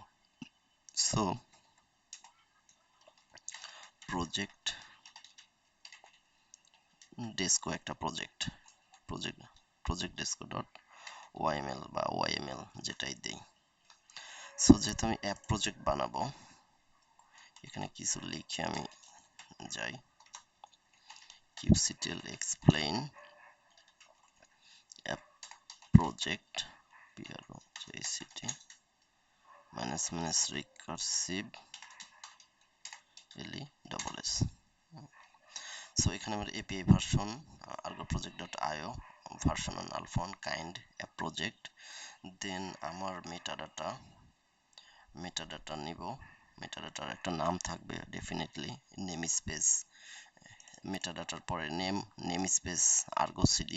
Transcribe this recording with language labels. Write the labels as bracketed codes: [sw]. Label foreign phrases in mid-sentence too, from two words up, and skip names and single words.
[bn] সো প্রজেক্ট ডেস্কো একটা প্রজেক্ট, প্রজেক্ট প্রজেক্ট ডেস্কো ডট ওয়াইএমএল বা ওয়াইএমএল যেটাই দেই। সো যেহেতু আমি [en] app project [bn] বানাবো, এখানে কিছু লিখে আমি যাই, [en] kubectl explain app project project minus recursive ls। [bn] সো এখানে আমার [en] API version argoproject.io version one alpha one kind app project. [bn] দেন আমার মেটাডাটা নিব, মেটাডাটার একটা নাম থাকবে ডেফিনেটলি, [en] name space, [bn] মেটাডাটার পরে [en] name space Argo CD.